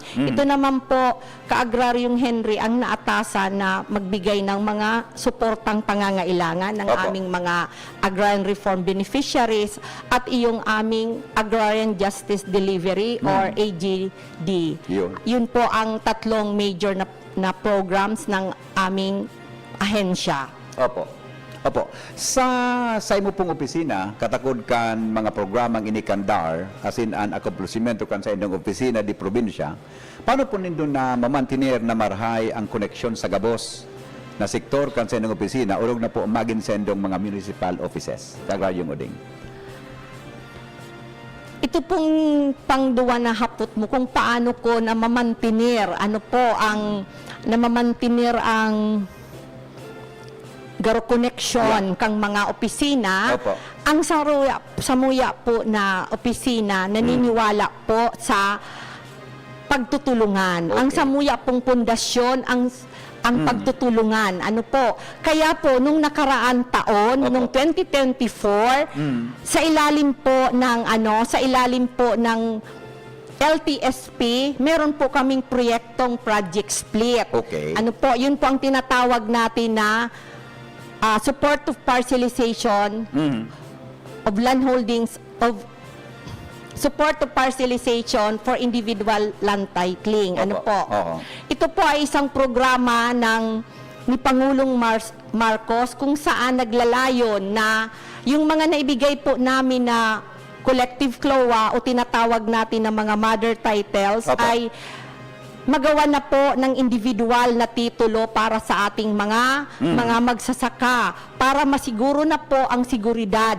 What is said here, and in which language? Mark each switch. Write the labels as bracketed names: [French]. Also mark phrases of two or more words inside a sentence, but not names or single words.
[Filipino] Ito naman po, Kaagraryong Henry, ang naatasa na magbigay ng mga suportang pangangailangan ng Opo. aming mga Agrarian Reform Beneficiaries at iyong aming Agrarian Justice Delivery or AGD. Yun po ang tatlong major na programs ng aming ahensya. Opo. Opo. [Bikol] Sa imo pong opisina, katakod kan mga programang inikandar, [English] as in an accomplishment [Bikol] kan sa inyong opisina di probinsya, paano po nindo na mamantinir na marhay ang koneksyon sa gabos na sektor kan sa inyong opisina, urog na po magin sa inyong mga [English] municipal offices? [Bikol] Kaagraryo Uding. Ito pong pangduwa na hapot mo kung paano ko na mamantinir, ang garo connection kang mga opisina. [Filipino] Opo. Ang samuya po na opisina naniniwala po sa pagtutulungan. Okay. Ang samuya pong pundasyon ang pagtutulungan. Kaya po nung nakaraan taon, Opo. nung 2024, sa ilalim po ng LTSP, meron po kaming proyektong [English] project split. [Filipino] Okay. Yun po ang tinatawag natin na [English] support to parcelization of land holdings support to parcelization for individual land titling. [Filipino] Oo. Ito po ay isang programa ni Pangulong Marcos kung saan naglalayon na yung mga naibigay po namin na collective CLOA o tinatawag natin na mga mother titles Opo. ay magawa na po ng individual na titulo para sa ating mga magsasaka para masiguro na po ang seguridad